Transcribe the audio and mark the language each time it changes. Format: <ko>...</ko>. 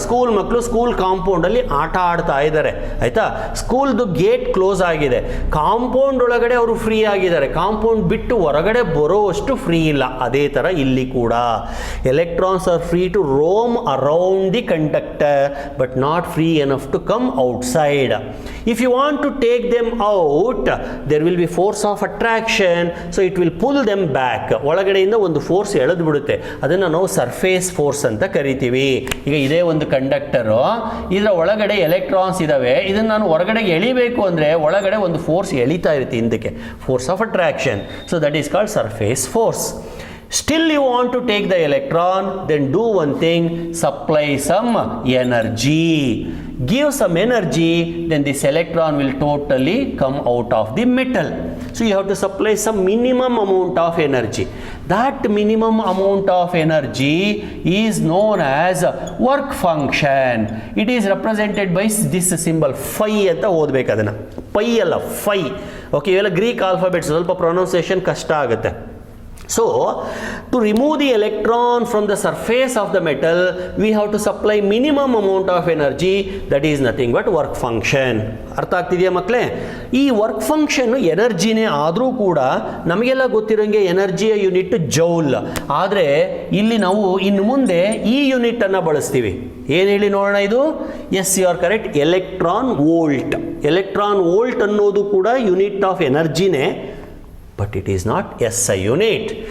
<kn>School ಮಕ್ಕಳು school ಕಾಂಪೌಂಡಲ್ಲಿ ಆಟ ಆಡ್ತಾ ಇದ್ದಾರೆ, ಆಯಿತಾ? ಸ್ಕೂಲ್ದು ಗೇಟ್ ಕ್ಲೋಸ್ ಆಗಿದೆ, ಕಾಂಪೌಂಡ್ ಒಳಗಡೆ ಅವರು ಫ್ರೀ ಆಗಿದ್ದಾರೆ, ಕಾಂಪೌಂಡ್ ಬಿಟ್ಟು ಹೊರಗಡೆ ಬರೋಷ್ಟು ಫ್ರೀ ಇಲ್ಲ. ಅದೇ ಥರ ಇಲ್ಲಿ ಕೂಡ</kn> <en>Electrons are free to roam around the conductor but not free enough to come outside. If you want to take them out, there will be force of attraction, so it will pull them back.</en> <kn>ಒಳಗಡೆಯಿಂದ ಒಂದು force ಎಳೆದು ಬಿಡುತ್ತೆ, ಅದನ್ನು ನಾವು surface force ಅಂತ ಕರಿತೀವಿ. ಈಗ ಇದೇ ಒಂದು ಕಂಡಕ್ಟರು, ಇದರ ಒಳಗಡೆ ಎಲೆಕ್ಟ್ರಾನ್ಸ್ ಇದಾವೆ, ಇದನ್ನು ನಾನು ಹೊರಗಡೆಗೆ ಎಳಿಬೇಕು ಅಂದರೆ ಒಳಗಡೆ ಒಂದು ಫೋರ್ಸ್ ಎಳಿತಾ ಇರುತ್ತೆ ಹಿಂದಕ್ಕೆ, force of attraction.</kn> <en>So that is called surface force. Still you want to take the electron, then do one thing, supply some energy. Give some energy, then this electron will totally come out of the metal. So you have to supply some minimum amount of energy. That minimum amount of energy is known as work function. It is represented by this symbol phi</en> <kn>ಅಂತ ಓದಬೇಕು ಅದನ್ನು. Pi ಅಲ್ಲ, five. Okay, ಇವೆಲ್ಲ Greek alphabets, ಸ್ವಲ್ಪ pronunciation ಕಷ್ಟ ಆಗುತ್ತೆ.</kn> <en>So to remove the electron from the surface of the metal, we have to supply minimum amount of energy, that is nothing but work function.</en> <kn>ಅರ್ಥ ಆಗ್ತಿದೆಯಾ ಮಕ್ಕಳೇ? ಈ work function ಎನರ್ಜಿನೇ ಆದರೂ ಕೂಡ ನಮಗೆಲ್ಲ ಗೊತ್ತಿರೋಂಗೆ ಎನರ್ಜಿಯ ಯೂನಿಟ್ ಜೌಲ್. ಆದರೆ ಇಲ್ಲಿ ನಾವು ಇನ್ನು ಮುಂದೆ ಈ ಯೂನಿಟನ್ನು ಬಳಸ್ತೀವಿ. ಏನು ಹೇಳಿ ನೋಡೋಣ ಇದು?</kn> <en>Yes, you are correct, electron volt. Electron volt</en> <kn>ಅನ್ನೋದು ಕೂಡ unit of ಎನರ್ಜಿನೇ,</kn> <en>but it is not SI unit.</en>